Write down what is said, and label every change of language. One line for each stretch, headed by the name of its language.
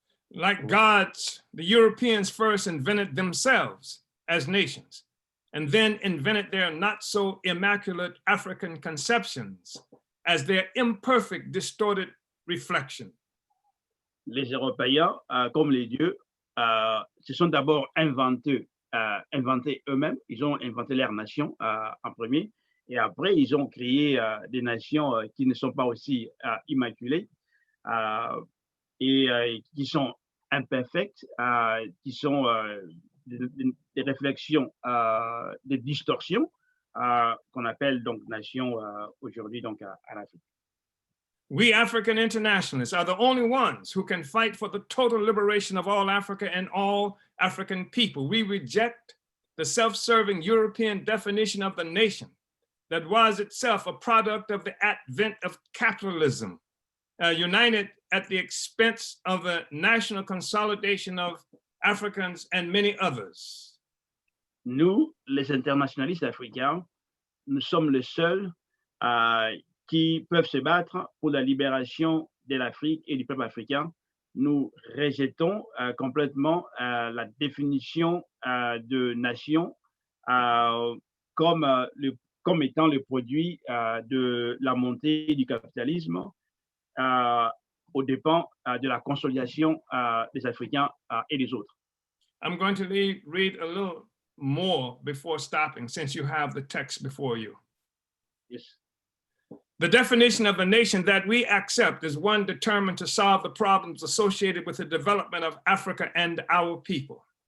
English: Like gods, the Europeans first invented themselves as nations, and then invented their not so immaculate African conceptions as their imperfect, distorted reflection.
French: Les Européens, comme les dieux, se sont d'abord inventés eux-mêmes. Ils ont inventé leur nation en premier, et après ils ont créé des nations qui ne sont pas aussi immaculées et qui sont imperfectes, qui sont des réflexions, des distorsions qu'on appelle donc nations aujourd'hui donc à l'Afrique.
English: We African internationalists are the only ones who can fight for the total liberation of all Africa and all African people. We reject the self-serving European definition of the nation that was itself a product of the advent of capitalism, united at the expense of the national consolidation of Africans and many others.
French: Nous, les internationalistes africains, nous sommes les seuls qui peuvent se battre pour la libération de l'Afrique et du peuple africain. Nous rejetons complètement la définition de nation comme étant le produit de la montée du capitalisme aux dépens de la consolidation des Africains et des autres.
English: I'm going to read a little more before stopping, since you have the text before you. Yes. The definition of a nation that we accept is one determined to solve the problems associated with the development of Africa and our people.